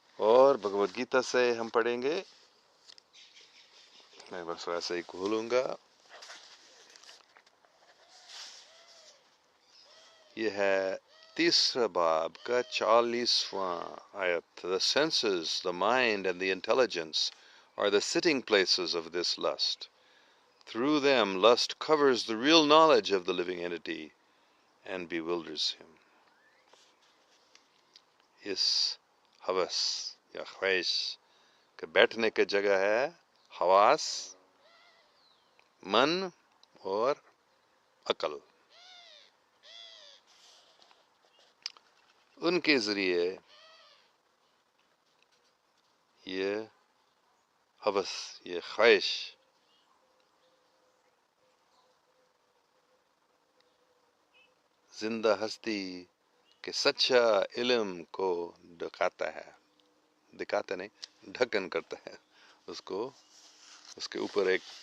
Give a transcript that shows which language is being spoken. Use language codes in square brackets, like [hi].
[hi] और भगवद गीता से हम पढ़ेंगे, मैं बस वैसे ही खोलूंगा। ये है तीसरा बाब का 40वां आयत। [en] The senses, the mind and the intelligence are the sitting places of this lust. Through them lust covers the real knowledge of the living entity and bewilders him. [hi] इस हवस या ख्वाहिश के बैठने की जगह है हवास, मन और अकल। उनके जरिए ये हवस, ये ख्वाहिश जिंदा हस्ती के सच्चा इल्म को दिखाता नहीं, ढक्कन करता है, उसको उसके ऊपर एक